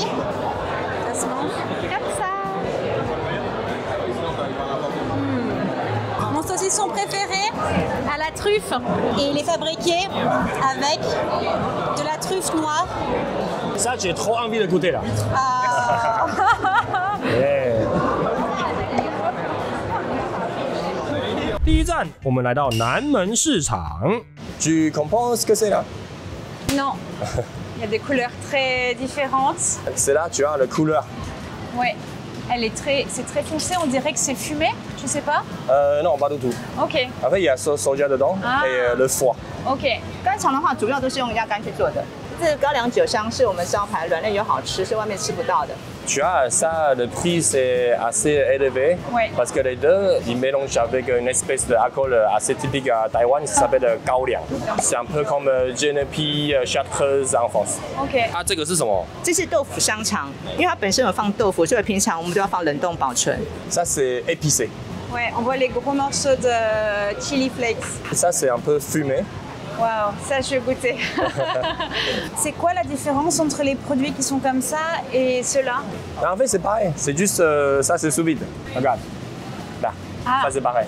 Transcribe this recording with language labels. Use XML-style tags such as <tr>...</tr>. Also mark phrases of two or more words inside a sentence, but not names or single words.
<fr>Ça se mange comme ça. Mon saucisson préféré à la truffe et il est fabriqué avec de la truffe noire. Ça, j'ai trop envie de goûter là. Yeah.</fr> <zh>第一站，我们来到南门市场。</zh> <fr>Tu comprends ce que c'est là? Non. Il y a des couleurs très différentes. C'est là, tu as la couleur. Ouais. C'est très foncé, on dirait que c'est fumé, je sais pas. Non, pas du tout. OK. En fait, il y a soja dedans et le foie. OK.</fr> <zh>干肠的话，主要都是用鸭肝去做的。这个高粱酒香是我们招牌，软嫩又好吃，是外面吃不到的。</zh> <fr>Tu as ça, le prix c'est assez élevé parce que les deux, ils mélangent avec une espèce d'alcool assez typique à Taïwan, ça s'appelle 高粱. C'est un peu comme Genepi, Chartreuse en France. OK.</fr> <zh>啊，这个是什么？这是豆腐香肠，因为它本身有放豆腐，所以平常我们都要放冷冻保存。</zh> <fr>Ça c'est épicé. Ouais, on voit les gros morceaux de</fr> <en>chili flakes.</en> <fr>Ça c'est un peu fumé. Waouh, ça je vais goûter. C'est quoi la différence entre les produits qui sont comme ça et ceux-là? En fait c'est pareil, c'est juste ça c'est sous vide. Regarde, là, ça c'est pareil.</fr>